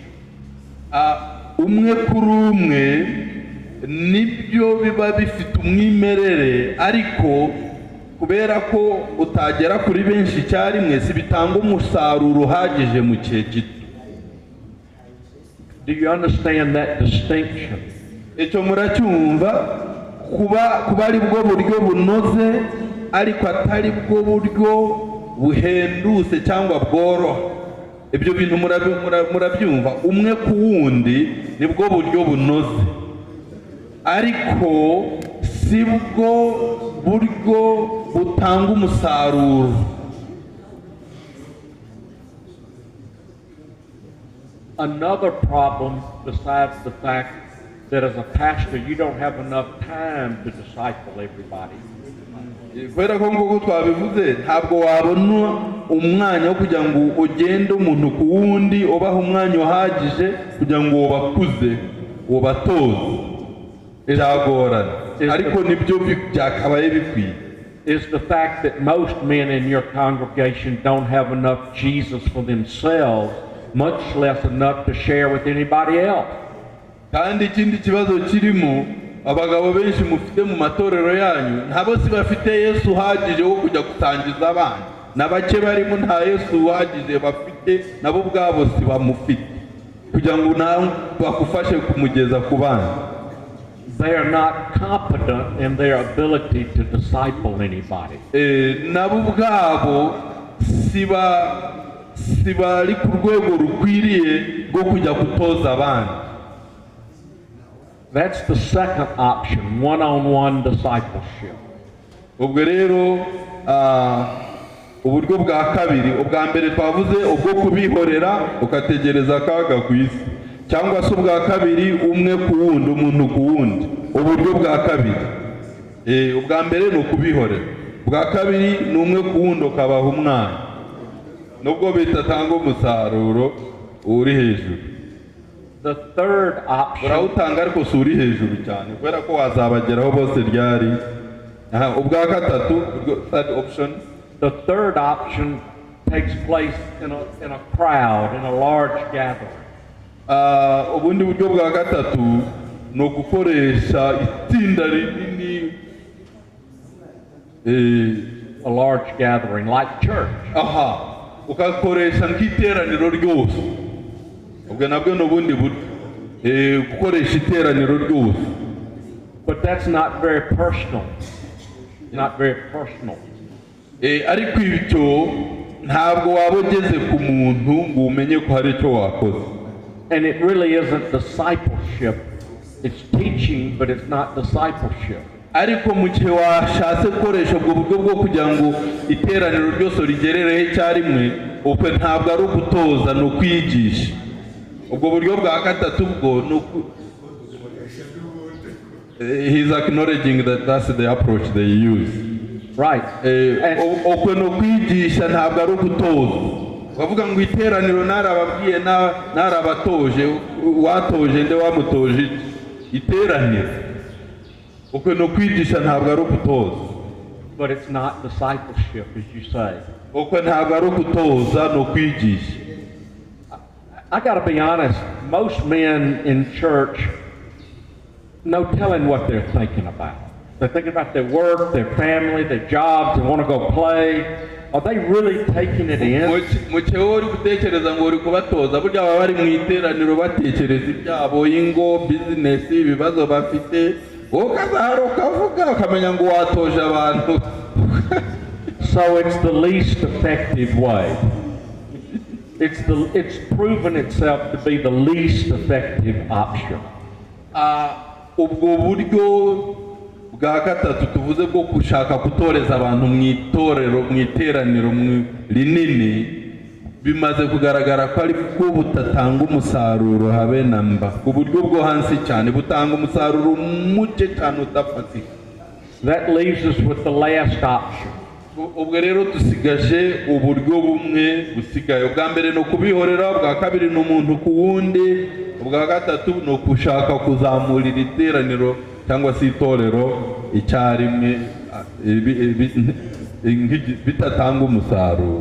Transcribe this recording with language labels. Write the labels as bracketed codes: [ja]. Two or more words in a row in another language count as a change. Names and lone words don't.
[rw] umwe kuri umwe nibyo biba bifite umwimerere, ariko kubera ko utagera kuri benshi icyarimwe si bitanga umusaruro uhagije mu gihe gito. [en] Do you understand that distinction? [rw] Icyo muracyumva, kuba ari bwo buryo bunoze ariko atari bwo buryo buhendutse cyangwa bworoha. Ibyo bintu murabyumva, umwe ku wundi nibwo buryo bunoze, ariko si bwo buryo butanga umusaruro. [en] Another problem besides the fact that as a pastor you don't have enough time to disciple everybody. [rw] Kubera ko nguko twabivuze, ntabwo wabona umwanya wo kugira ngo ugende umuntu ku wundi ubaha umwanya uhagije kugira ngo ubakuze ubatoze, biragorana, ariko nibyo byakabaye bikwiye. [en] Is the fact that most men in your congregation don't have enough Jesus for themselves, much less enough to share with anybody else. [rw] Kandi ikindi kibazo kirimo, abagabo benshi mufite mu matorero yanyu nta bose bafite Yesu uhagije wo kujya gutangiza abandi, na bake barimo nta Yesu uhagije bafite, nabo ubwabo si bamufite kugira ngo nawe bakufashe kumugeza ku bandi. [en] They are not competent in their ability to disciple anybody. [rw] Nabo ubwabo siba ari ku rwego rukwiriye rwo kujya gutoza abandi. [en] That's the second option, one-on-one discipleship. [rw] Ubwo rero uburyo bwa kabiri, ubwa mbere twavuze ubwo kubihorera ukategereza akaga ku isi, cyangwa se ubwa kabiri umwe ku wundi, umuntu ku wundi. Uburyo bwa kabiri, ubwa mbere ni ukubihorera, ubwa kabiri ni umwe ku wundi ukabaha umwana, nubwo bitatanga umusaruro uri hejuru. [en] The third option, [rw] urawutanga ariko si uri hejuru cyane kubera ko wazabageraho bose ryari. Ubwa gatatu, [en] third option, the third option takes place in a crowd, in a large gathering. [rw] Ubundi buryo bwa gatatu ni ugukoresha itsinda rinini, [en] a large gathering like church. [rw] Ukakoresha nk'iteraniro ryose. Ubwo nabwo ni ubundi buryo, gukoresha iteraniro ryose. [en] But that's not very personal. Not very personal. [rw] Ariko ibyo ntabwo waba ugeze ku muntu ngo umenye ko hari icyo wakoze. [en] And it really isn't discipleship. It's teaching, but it's not discipleship. [rw] Ariko mu gihe washatse gukoresha ubwo buryo bwo kugira ngo iteraniro ryose rigerereho icyarimwe, ubwo ntabwo ari ugutoza, ni ukwigisha. Ubwo buryo bwa gatatu bwo ni [en] he's acknowledging that that's the approach they use. Right. [rw] Ubwo ni ukwigisha, ntabwo ari ugutoza. Bavuga ngo iteraniro narababwiye narabatoje, watoje nde wamutoje iteraniro. Ubwo ni ukwigisha, ntabwo ari ugutoza. [en] But it's not discipleship, as you say. [rw] Ubwo ntabwo ari ugutoza, ni ukwigisha. [en] I got to be honest, most men in church, no telling what they're thinking about. They're thinking about their work, their family, their jobs, they want to go play. Are they really taking it in? [rw] Mu gihe uri gutekereza ngo uri kubatoza, burya baba bari mu iteraniro batekereza ibyabo, ingo, bizinesi, ibibazo bafite, wowe ukazahara ukavuga ukamenya ngo watoje abantu. [en] So it's the least effective way. It's proven itself to be the least effective option. [rw] Ubwo buryo bwa gatatu tuvuze bwo gushaka gutoreza abantu mu itorero, mu iteraniro rinini, bimaze kugaragara ko ari bwo butatanga umusaruro habe namba. Uburyo bwo hansi cyane butanga umusaruro muke cyane udafatika. [en] That leaves us with the last option. [rw] Ubwo rero dusigaje uburyo bumwe busigaye. Ubwa mbere no kubihorera, ubwa kabiri ni umuntu ku wundi, ubwa gatatu no gushaka kuzamurira iteraniro cyangwa se itorero icyarimwe bitatanga umusaruro.